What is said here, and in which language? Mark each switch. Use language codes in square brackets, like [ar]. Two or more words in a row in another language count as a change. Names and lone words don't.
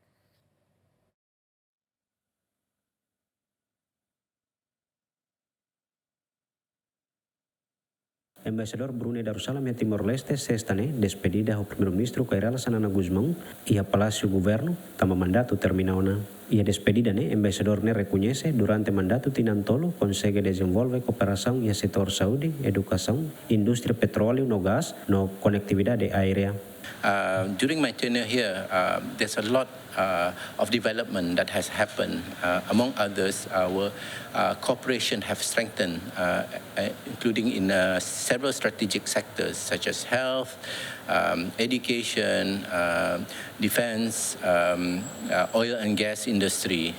[tet] Embaixador Brunei Darussalam iha Timor-Leste despedida o Primeiru Ministru Rala Xanana Gusma iha Palácio Governo tama mandato terminaona. Ia despedida embaixador reconhece durante mandato tinantolo consegue [pt] desenvolver cooperação e setor saúde, educação, indústria petróleo [tet] no gás, no [pt] conectividade aérea. [en] During my tenure here, there's a lot of development that has happened. Among others, our cooperation have strengthened, including in several strategic sectors such as health, education, defense, oil and gas industry.